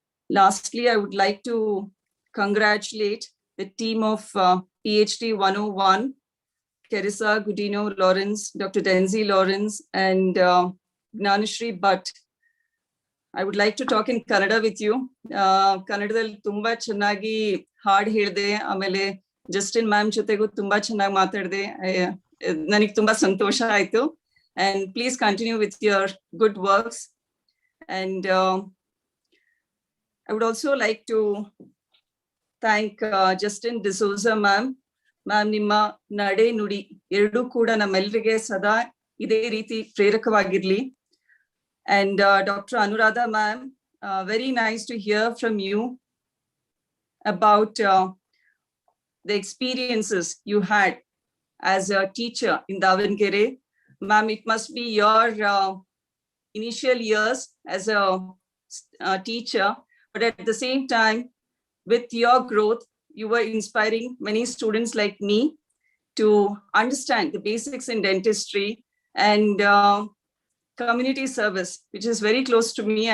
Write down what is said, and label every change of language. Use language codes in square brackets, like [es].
[en] Lastly, I would like to congratulate the team of PhD 101, Carissa Gudino Lawrence, Dr. Denzi Lawrence, and Gnanashri Bhatt. I would like to talk in Kannada with you. [kn] ಕನ್ನಡದಲ್ಲಿ ತುಂಬಾ ಚೆನ್ನಾಗಿ ಹಾಡು ಹೇಳಿದೆ, ಆಮೇಲೆ Justin ma'am ಜೊತೆಗೂ ತುಂಬಾ ಚೆನ್ನಾಗಿ ಮಾತಾಡಿದೆ. ನನಗೆ ತುಂಬಾ ಸಂತೋಷ ಆಯ್ತು. [en] And please continue with your good works. And I would also like to thank Justin D'Souza ma'am. [kn] Ma'am, ನಿಮ್ಮ ನಡೆ ನುಡಿ ಎರಡೂ ಕೂಡ ನಮ್ಮೆಲ್ಲರಿಗೆ ಸದಾ ಇದೇ ರೀತಿ ಪ್ರೇರಕವಾಗಿರ್ಲಿ. [en] And Dr. Anuradha ma'am, very nice to hear from you about the experiences you had as a teacher in Davangere. Ma'am, it must be your initial years as a teacher, but at the same time, with your growth, you were inspiring many students like me to understand the basics in dentistry and community service, which is very close to me.